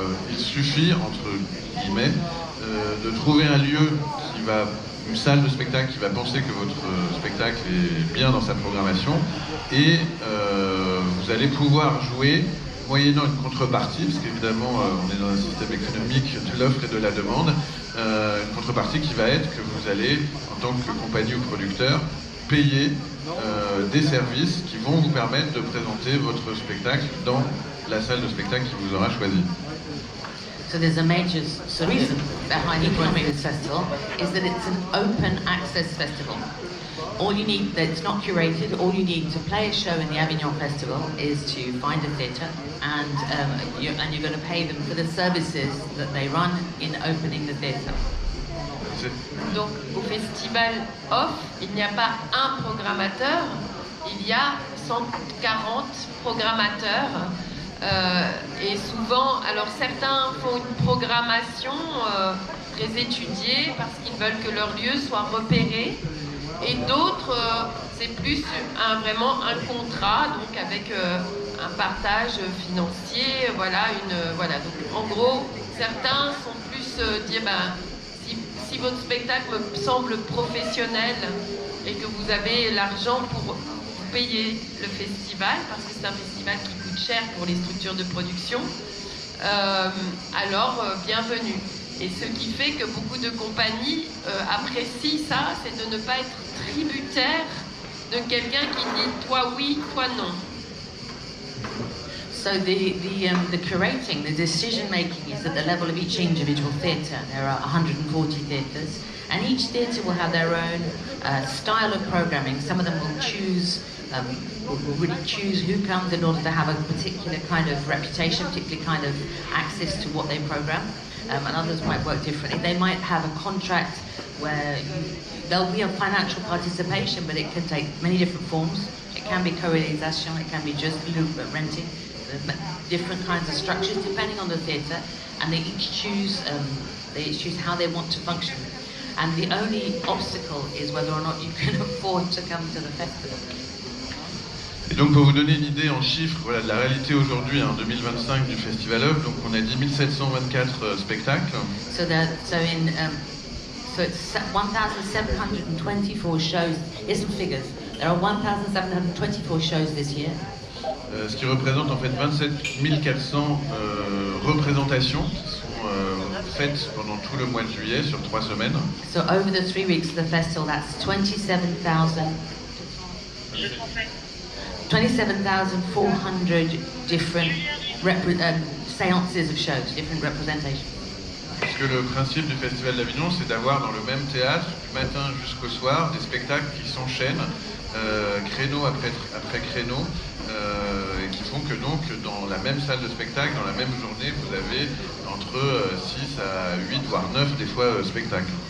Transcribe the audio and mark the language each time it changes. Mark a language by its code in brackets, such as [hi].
[fr] il suffit, entre guillemets, de trouver un lieu une salle de spectacle qui va penser que votre spectacle est bien dans sa programmation, et vous allez pouvoir jouer moyennant une contrepartie, parce qu'évidemment on est dans un système économique de l'offre et de la demande, une contrepartie qui va être que vous allez, en tant que compagnie ou producteur, payer des services qui vont vous permettre de présenter votre spectacle dans la salle de spectacle qui vous aura choisi. [en] So there's a major reason behind joining this festival is that it's an open access festival. All you need, that's not curated, all you need to play a show in the Avignon Festival is to find a theatre, and you're going to pay them for the services that they run in opening the theatre. [fr] Donc au festival Off, il n'y a pas un programmateur, il y a 140 programmateurs. Et souvent, alors certains font une programmation très étudiée parce qu'ils veulent que leur lieu soit repéré, et d'autres, c'est plus vraiment un contrat, donc avec un partage financier, voilà. Donc en gros, certains sont plus dire, si votre spectacle me semble professionnel et que vous avez l'argent pour payer le festival, parce que c'est un festival qui coûte cher pour les structures de production, alors bienvenue. Et ce qui fait que beaucoup de compagnies apprécient ça, c'est de ne pas être tributaire de quelqu'un qui dit toi oui, toi non. [en] So the curating, the decision making is at the level of each individual theatre. There are 140 theatres, and each theatre will have their own style of programming. Some of them will choose, will really choose who comes in order to have a particular kind of reputation, particular kind of access to what they program, and others might work differently. They might have a contract where there'll be a financial participation, but it can take many different forms. It can be co-realisation, it can be just renting. Different kinds of structures depending on the theatre, and they each choose how they want to function. And the only obstacle is whether or not you can afford to come to the festival. [fr] Et donc pour vous donner une idée en chiffres, voilà, de la réalité aujourd'hui en 2025 du Festival Off, donc on a dit 1724 spectacles. [en] So it's 1,724 shows. Here's some figures. There are 1,724 shows this year. [fr] Ce qui représente en fait 27 400 représentations qui sont faites pendant tout le mois de juillet sur 3 semaines. [en] So over the 3 weeks of the festival, that's 27,400 different seances of shows, different representations. [fr] Parce que le principe du Festival d'Avignon, c'est d'avoir dans le même théâtre, du matin jusqu'au soir, des spectacles qui s'enchaînent, créneau après créneau, et qui font que donc dans la même salle de spectacle, dans la même journée, vous avez entre 6 à 8 voire 9 des fois spectacles.